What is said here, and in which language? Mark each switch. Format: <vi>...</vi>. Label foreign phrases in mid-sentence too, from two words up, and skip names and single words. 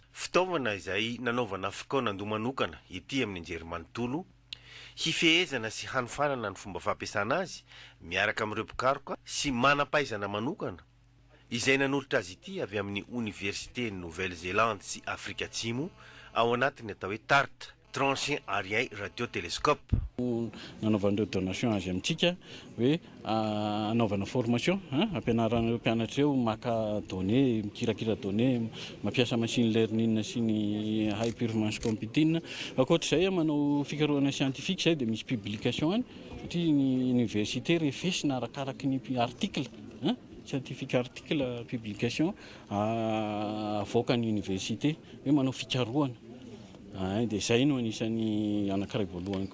<mg>Fitaovana izay nanaovana fikonan-doha manokana ety amin'ny anjerimanontolo hifehezana sy hanofanana ny fomba fampiasana azy miaraka amin'ireo mpikaroka sy manam-pahaizana manokana izay nanolotra azy ity avy amin'ny Université Nouvelle-Zélande sy Afrika Atsimo ao anatiny atao hoe TART, Tranchant Arien Radiotélescope. Nanaovan'ireo donation azy amintsika hoe anaovana formation ampianaran'ireo mpianatra eo maka données, mikirakira données, mampiasa</mg> <en>machine learning</en> <mg>sy ny</mg> <en>high performance computing.</en> <mg>Ankoatr'izay manao fikarohana scientifique zay dia misy publication any satria ny université refesina arakaraky ny</mg> <fr>article scientifique</fr> <mg>article publication avoakany université hoe manao fikarohana dia zay no anisan'ny anankiray voalohany</mg>